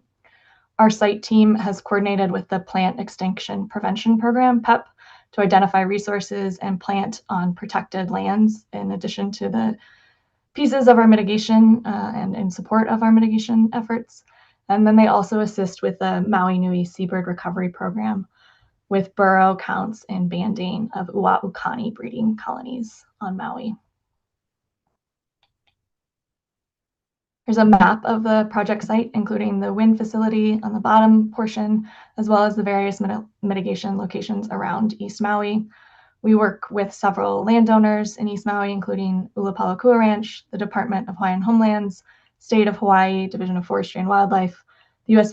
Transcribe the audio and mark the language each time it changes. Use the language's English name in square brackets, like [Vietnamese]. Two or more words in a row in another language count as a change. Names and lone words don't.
[English] Our site team has coordinated with the Plant Extinction Prevention Program, PEP, to identify resources and plant on protected lands, in addition to the pieces of our mitigation and in support of our mitigation efforts. And then they also assist with the Maui Nui Seabird Recovery Program with burrow counts and banding of uaʻukani breeding colonies on Maui. There's a map of the project site, including the wind facility on the bottom portion, as well as the various mitigation locations around East Maui. We work with several landowners in East Maui, including Ulapalakua Ranch, the Department of Hawaiian Homelands, State of Hawaii, Division of Forestry and Wildlife, the U.S.